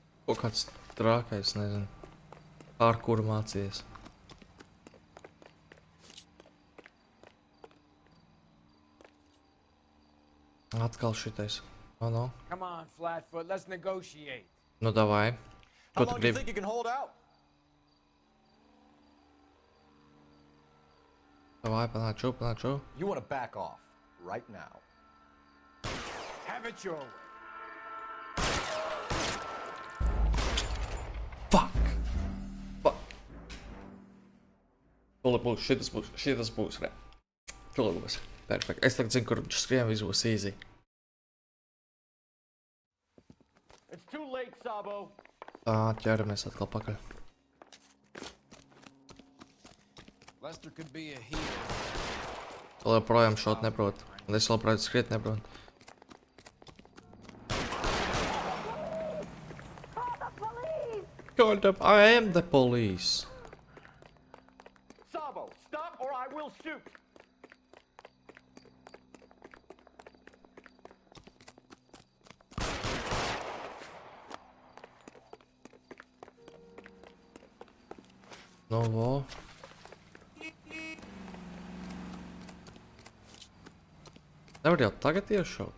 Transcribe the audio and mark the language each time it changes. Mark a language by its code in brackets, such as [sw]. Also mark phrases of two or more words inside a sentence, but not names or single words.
[lv] Kaut kāds trākais, nezinu. Ar kuru mācījies. Atkal šitais. [en] Oh, no. Come on, Flatfoot, let's negotiate. [lv] Nu, davai. Ko [en] How [lv] tu [en] long do you [lv] gribi? [en] think you can hold out? [lv] Davai, panāču. [en] You want to back off right now. Have it your way. [lv] Tūlīt būs, šitas būs, re. Tūlīt būs. Perfekt. Es tagad zinu, kur skrien, viss būs easy. [en] It's too late, Sabo. [lv] Tā, ķeramies atkal pakaļ. [en] Lester could be a hero. [lv] Vēl joprojām šot neprot. Un es vēl prāt skriet neprot. [en] Call the police! I am the police. Sabo, stop or I will shoot. [lv] No, vo. Nevar jau tagad iešaut.